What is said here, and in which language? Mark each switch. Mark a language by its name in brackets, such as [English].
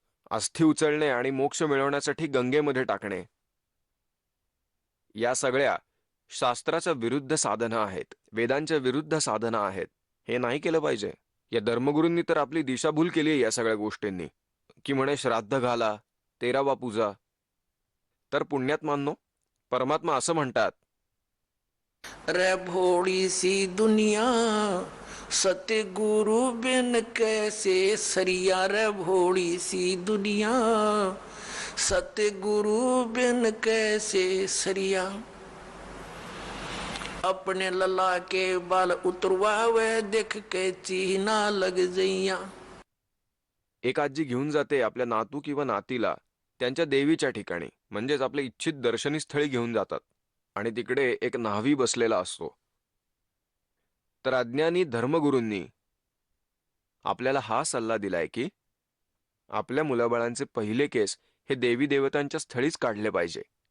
[Marathi] अस्थि उचलणे आणि मोक्ष मिळवण्यासाठी गंगेमध्ये टाकणे, या सगळ्या शास्त्राच्या विरुद्ध साधना आहेत, वेदांच्या विरुद्ध साधना आहेत। हे नाही केलं पाहिजे। या धर्मगुरूंनी तर आपली दिशाभूल केली आहे या सगळ्या गोष्टींनी, की म्हणे श्राद्ध घाला, तेरावा पूजा। तर पुण्यात्मांनो, परमात्मा असं म्हणतात, [Hindi] रे भोड़ी सी दुनिया सतगुरु बिन कैसे सरिया, रे भोड़ी सी दुनिया सतगुरु बिन कैसे सरिया, अपने लला के बाल उतरवावे देख के चीना लग जइया। [Marathi] एक आजी घेऊन जाते आपल्या नातू किंवा नातीला त्यांच्या देवीच्या ठिकाणी, म्हणजेच आपल्या इच्छित दर्शनी स्थळी घेऊन जातात, आणि तिकडे एक न्हावी बसलेला असतो। तर अज्ञानी धर्मगुरूंनी आपल्याला हा सल्ला दिलाय की आपल्या मुलाबाळांचे पहिले केस हे देवी देवतांच्या स्थळीच काढले पाहिजे।